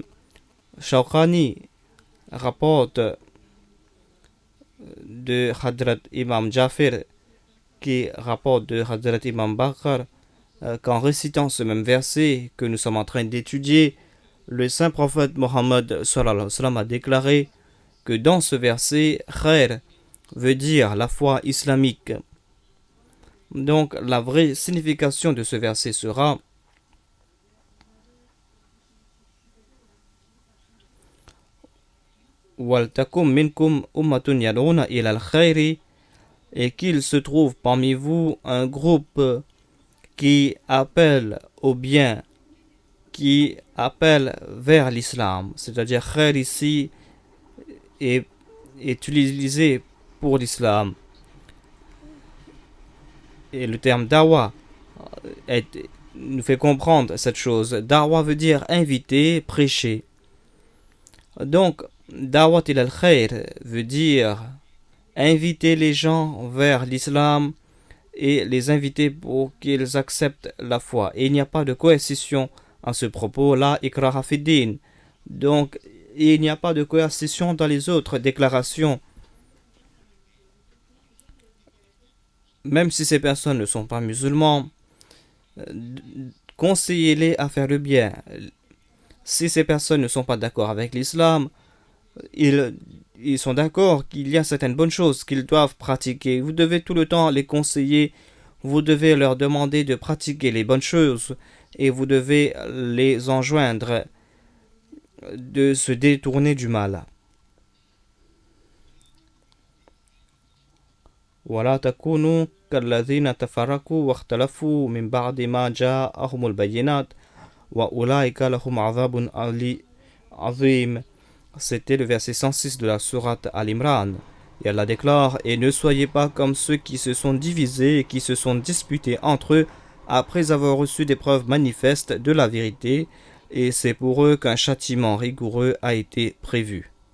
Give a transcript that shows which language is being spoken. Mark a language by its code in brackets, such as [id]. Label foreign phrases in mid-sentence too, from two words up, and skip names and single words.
[fr] Shawqani rapporte de Hadrat Imam Jafir qui rapporte de Hadrat Imam Bakr qu'en récitant ce même verset que nous sommes en train d'étudier, le saint prophète Mohammed [ar] صلى الله عليه وسلم [fr] a déclaré que dans ce verset, khair veut dire la foi islamique. Donc la vraie signification de ce verset sera [ar] ولتكن منكم أمة يدعون إلى الخير, [fr] et qu'il se trouve parmi vous un groupe qui appelle au bien, qui appelle vers l'islam. C'est-à-dire khair ici est utilisé pour l'islam. Et le terme dawa nous fait comprendre cette chose. Da'wa veut dire inviter, prêcher. Donc, [ar] دعوة إلى الخير [fr] veut dire inviter les gens vers l'islam et les inviter pour qu'ils acceptent la foi. Et il n'y a pas de coercition à ce propos. [ar] لا إكراه في الدين. [fr] Donc, il n'y a pas de coercition dans les autres déclarations. Même si ces personnes ne sont pas musulmans, conseillez-les à faire le bien. Si ces personnes ne sont pas d'accord avec l'islam, ils sont d'accord qu'il y a certaines bonnes choses qu'ils doivent pratiquer. Vous devez tout le temps les conseiller. Vous devez leur demander de pratiquer les bonnes choses et vous devez les enjoindre de se détourner du mal. [ar] ولا تكونوا كالذين تفرقوا واختلفوا من بعد ما جاءهم البينات وأولئك لهم عذاب عظيم. [fr] C'était le verset 106 de la sourate Al-Imran. Et Allah déclare: et ne soyez pas comme ceux qui se sont divisés et qui se sont disputés entre eux après avoir reçu des preuves manifestes de la vérité, et c'est pour eux qu'un châtiment rigoureux a été prévu.